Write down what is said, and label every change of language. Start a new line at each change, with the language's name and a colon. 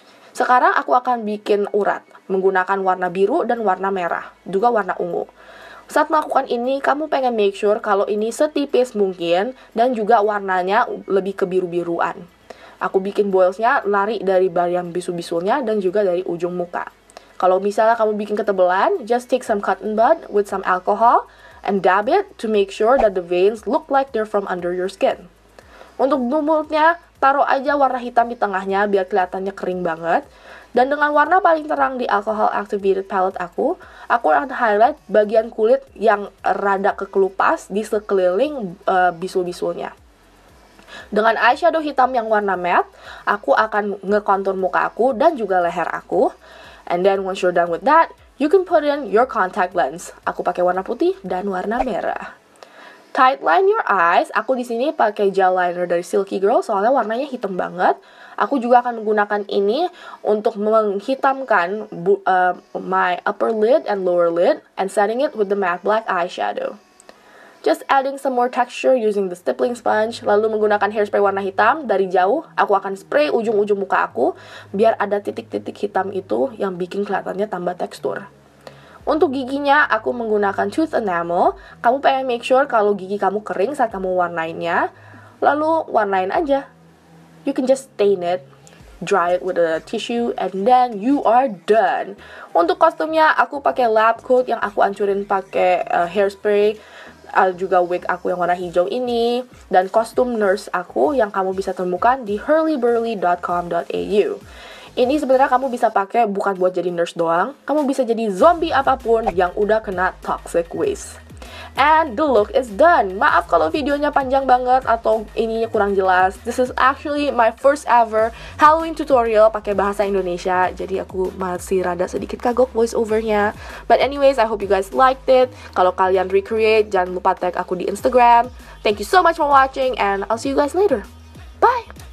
Indonesian: Sekarang aku akan bikin urat, menggunakan warna biru dan warna merah, juga warna ungu. Saat melakukan ini, kamu pengen make sure kalau ini setipis mungkin, dan juga warnanya lebih ke biru-biruan. Aku bikin boilsnya lari dari bagian bisul-bisulnya dan juga dari ujung muka.
English: Kalau misalnya kamu bikin ketebalan, just take some cotton bud with some alcohol, and dab it to make sure that the veins look like they're from under your skin.
Indonesian: Untuk mulutnya, taruh aja warna hitam di tengahnya biar kelihatannya kering banget. Dan dengan warna paling terang di alcohol activated palette aku akan highlight bagian kulit yang rada kekelupas di sekeliling bisul-bisulnya. Dengan eyeshadow hitam yang warna matte, aku akan ngekontur muka aku dan juga leher aku.
English: And then once you're done with that, you can put in your contact lens.
Indonesian: Aku pakai warna putih dan warna merah. Tight line your eyes. Aku di sini pakai gel liner dari Silky Girl soalnya warnanya hitam banget.
English: Aku juga akan menggunakan ini untuk menghitamkan my upper lid and lower lid and setting it with the matte black eyeshadow. Just adding some more texture using the stippling sponge, lalu menggunakan hairspray warna hitam dari jauh.
Indonesian: Aku akan spray ujung-ujung muka aku biar ada titik-titik hitam itu yang bikin kelihatannya tambah tekstur. Untuk giginya, aku menggunakan tooth enamel. Kamu pengen make sure kalau gigi kamu kering saat kamu warnainnya. Lalu warnain aja.
English: You can just stain it, dry it with a tissue, and then you are done.
Indonesian: Untuk kostumnya, aku pakai lab coat yang aku hancurin pakai hairspray. Juga wig aku yang warna hijau ini. Dan kostum nurse aku yang kamu bisa temukan di hurlyburly.com.au. Ini sebenarnya kamu bisa pakai bukan buat jadi nurse doang, kamu bisa jadi zombie apapun yang udah kena toxic waste. And the look is done. Maaf kalau videonya panjang banget atau ininya kurang jelas.
English: This is actually my first ever Halloween tutorial pakai bahasa Indonesia.
Indonesian: Jadi aku masih rada sedikit kagok voice overnya. But anyways, I hope you guys liked it. Kalau kalian recreate, jangan lupa tag aku di Instagram.
English: Thank you so much for watching and I'll see you guys later. Bye!